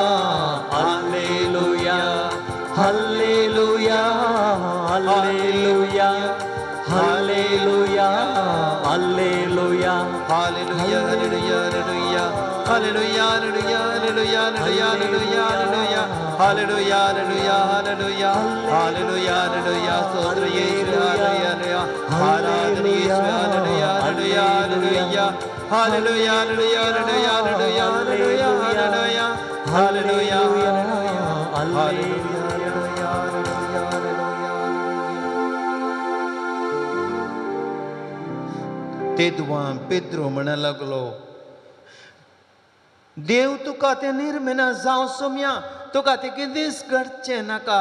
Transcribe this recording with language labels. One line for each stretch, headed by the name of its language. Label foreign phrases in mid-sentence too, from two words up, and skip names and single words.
Kannada: ಹಲ್ಲೆಲೂಯಾ, ಹಲ್ಲೆಲೂಯಾ, ಹಲ್ಲೆಲೂಯಾ, ಹಲ್ಲೆಲೂಯಾ, ಹಲ್ಲೆಲೂಯಾ.
English: Hallelujah, hallelujah, hallelujah, hallelujah, hallelujah, hallelujah, hallelujah, hallelujah, hallelujah, hallelujah, hallelujah, hallelujah, hallelujah,
Kannada: ಸ್ತೋತ್ರ ಯೇಸು,
English: hallelujah,
Kannada: ಆರಾಧನೆ ಯೇಸು,
English: hallelujah, hallelujah, hallelujah, hallelujah, hallelujah, hallelujah, hallelujah, hallelujah, hallelujah, hallelujah, hallelujah.
Konkani: तेदवा पेद्रो म्हणा लागलो, देव तुका ते निर्मेना जावं सोम्या, तुका ते कितेंच घडचें नाका.